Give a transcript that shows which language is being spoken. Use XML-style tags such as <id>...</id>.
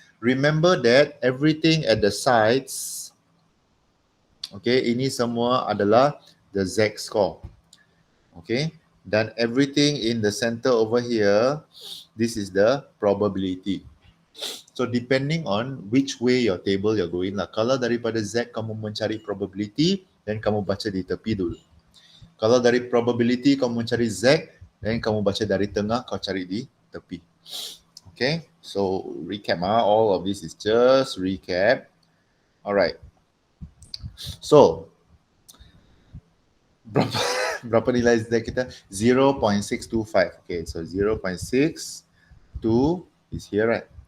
<en>Remember that everything at the sides, okay,</en> <ms>ini semua adalah</ms> <en>the Z score. Okay, dan everything in the center over here, this is the probability. So depending on which way your table you're going lah.</en> <ms>Kalau daripada Z kamu mencari probability, then kamu baca di tepi dulu. Kalau dari probability kamu mencari Z, then kamu baca dari tengah, kau cari di tepi.</ms> <en>Okay, so recap. All of this is just recap.</en> <ms>Alright. So, berapa nilai Z kita?</ms> <en>0.625. Okay, so 0.62 is here, right?</en>